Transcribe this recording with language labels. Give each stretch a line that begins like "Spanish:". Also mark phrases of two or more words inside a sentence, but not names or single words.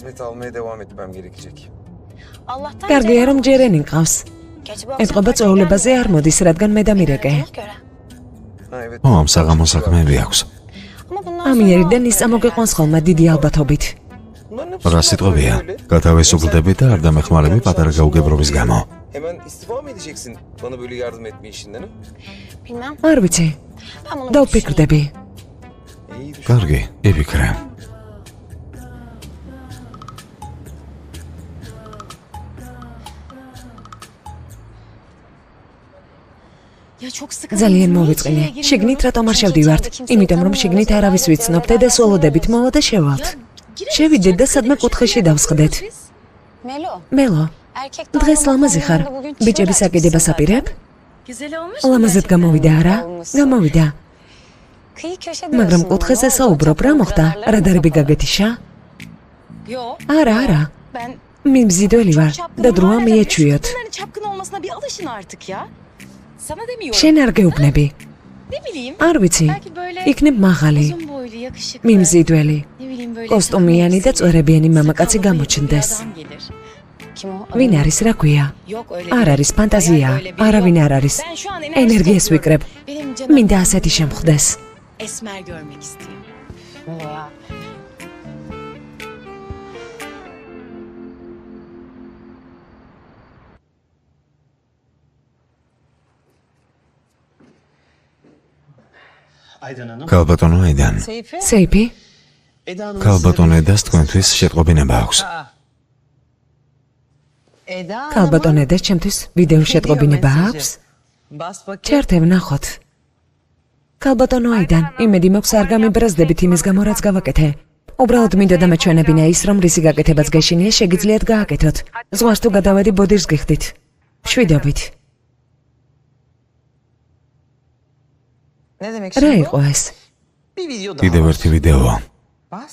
Georgian: კარგია რომ ჯერენი მყავს. ეთყობა წვეულებაზე არ მოდის, რადგან მე და მირეკე. ამ საღამო საქმეები აქვს. ამიერიდან ის წამოგიყვანს ხოლმე დიდი ალბათობით. რა სიტყვებია? გათავისუფლდები და არ დამეხმარები პატარა გაუგებრობის გამო.
Turkish: Hemen istifa mı edeceksin bana böyle yardım etme işinden? Bilmem.
Georgian: არ ვიცი.
Turkish: Ben bunu
Georgian: დავფიქრდები.
Turkish: İyi düşün.
Georgian: კარგი, იფიქრე.
Turkish: Ya çok sıkı.
Georgian: ძალიან მოვიწყინე. შიგნით რატომ არ შევდივართ? იმიტომ რომ შიგნით არავის ვიცნობთ და სოლოდებით მოვა და შევალთ. შევიდეთ და სადმე კუთხეში დავსხდეთ. Melo. მელო,
Turkish: Erkek
Georgian: დღეს ლამაზი ხარ. ბიჭების აკიდებას აპირებ?
Turkish: Güzel olmuş.
Georgian: ლამაზად გამოვიდა არა? გამოვიდა.
Turkish: Kıyı köşede.
Georgian: მაგრამ კუთხეზე საუბრობ, რა მოხდა? რადარები გაგეთიშა?
Turkish: Yo.
Georgian: არა, არა.
Turkish: Ben
Georgian: მიმზიდველი ვარ და დროა მიეჩვიოთ.
Turkish: Bunların çapkın olmasına bir alışın artık ya. Sana demiyorum.
Georgian: შენ არ გეუბნები.
Turkish: Ne bileyim.
Georgian: არ ვიცი.
Turkish: Belki böyle
Georgian: იქნებ მაღალი,
Turkish: uzun boylu, yakışıklı.
Georgian: მიმზიდველი,
Turkish: Ne bileyim böyle.
Georgian: კოსტუმიანი და წვერებიანი მამაკაცი
Turkish: sakallı
Georgian: გამოჩნდეს.
Turkish: bıyıklı bir adam gelir. Kim o?
Georgian: ვინ არის, რა ქვია?
Turkish: Yok öyle.
Georgian: არ
Turkish: değil.
Georgian: არის ფანტაზია,
Turkish: Hayal öyle biri
Georgian: არავინ
Turkish: yok.
Georgian: არ არის.
Turkish: Ben şu an
Georgian: ენერგიას
Turkish: topluyorum.
Georgian: ვიკრებ.
Turkish: Benim canım
Georgian: მინდა ასეთი შემხვდეს.
Turkish: esmer görmek istiyor. Ya. Aydan Hanım.
Georgian: ქალბატონო აიდან. სეიფი,
Turkish: Eda Hanım.
Georgian: ქალბატონ ედას თქვენთვის შეტყობინება აქვს. ქალბატონ ედას ჩემთვის ვიდეო შეტყობინება აქვს? ჩართე ვნახოთ. ქალბატონო აიდან, იმედი მაქვს არ გამიბრაზდებით იმის გამო, რაც გავაკეთე. უბრალოდ მინდა დამეჩვენებინა ის, რომ რისი გაკეთებაც გეშინია, შეგიძლიათ გააკეთოთ. ზღვას თუ გადავედი, ბოდიშს გიხდით. მშვიდობით.
Turkish: Ne demek
Georgian: რა
Turkish: şimdi
Georgian: იყო ეს?
Turkish: Bir video daha.
Georgian: კიდევ ერთი ვიდეო.
Turkish: Bas.